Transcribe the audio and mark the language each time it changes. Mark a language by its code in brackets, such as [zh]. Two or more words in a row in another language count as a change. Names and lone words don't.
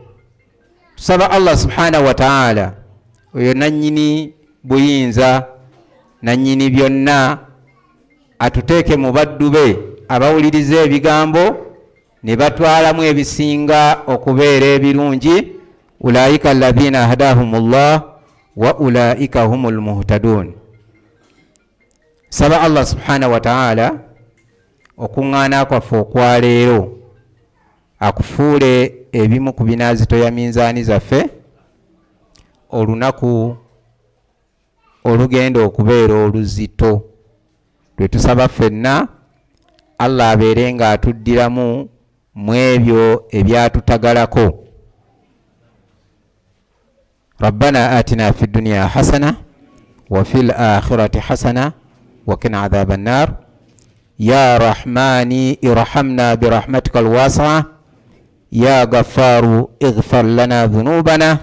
[lg] Tusaba Allah [ar] subhanahu wa ta'ala, [lg] oyo nannyini buyinza, nannyini byonna, atuteeke mu baddu be abawuliriza ebigambo ne batwalamu ebisinga okubeera ebirungi. [ar] Ulaika alladhina hadahumullah wa ulaika humul muhtadun. [lg] Saba Allah [ar] subhanahu wa ta'ala [lg] okuŋŋaana kwaffe okwaleero akufuule ebimu ku binaazito ya minzaani zaffe, olunaku olugenda okubeera oluzito lwe tusaba ffenna Allah abeere nga atuddiramu mu ebyo ebyatutagalako. [ar] ربنا آتنا في الدنيا حسنة وفي الآخرة حسنة وقنا عذاب النار. يا رحمن ارحمنا برحمتك الواسعة. يا غفار اغفر لنا ذنوبنا.